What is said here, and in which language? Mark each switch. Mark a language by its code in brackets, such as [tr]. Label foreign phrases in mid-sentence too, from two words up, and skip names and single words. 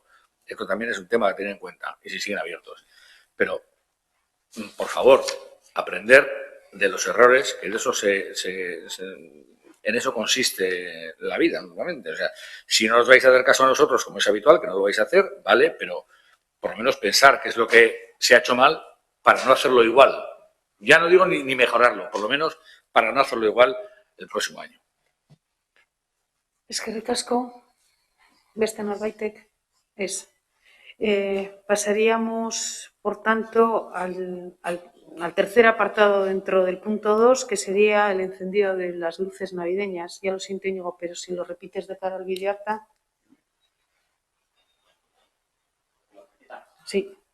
[es] Esto también es un tema a tener en cuenta, y si siguen abiertos. Pero, por favor, aprender de los errores, que de eso en eso consiste la vida, normalmente. O sea, si no os vais a hacer caso a nosotros, como es habitual, que no lo vais a hacer, vale, pero por lo menos pensar qué es lo que se ha hecho mal para no hacerlo igual. Ya no digo ni mejorarlo, por lo menos para no hacerlo igual el próximo año. [eu] Eskerrik asko. Beste norbaitek ez. [es] Pasaríamos, por tanto, al tercer apartado dentro del punto 2, que sería el encendido de las luces navideñas. Ya lo siento, Íñigo, pero si lo repites de cara al videoacta. Sí.